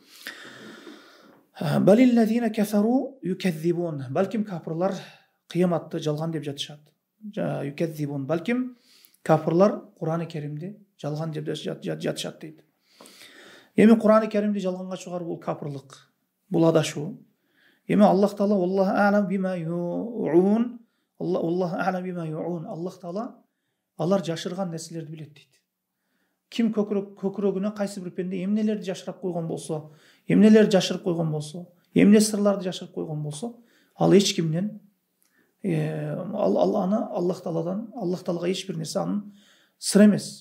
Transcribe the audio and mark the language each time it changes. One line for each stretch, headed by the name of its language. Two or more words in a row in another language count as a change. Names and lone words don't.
Arabic: بل الذين كفروا يكذبون.
Kyrgyz: Балким кафирлар кыяматты жалган деп жатышат. Юказзибун. Балким кафирлар Куран-ы Керимди жалган деп жатышат дейт. Эми Куран-ы Керимди жалганга чыгаруу бул кафирлык, бул адашуу. Эми Аллах Таала
Arabic: الله أعلم بما يوعون. الله أعلم بما يوعون.
Kyrgyz: Аллах Таала алар жашырган нерселерди билет дейт. Ким көкүрөгүнө кайсы бир пенде эмнелерди жашырып койгон болсо, эмнелерди жашырып койгон болсо, эмне сырларды жашырып койгон болсо, ал эч кимден Аллах Таалага эч бир нерсе анын сыр эмес.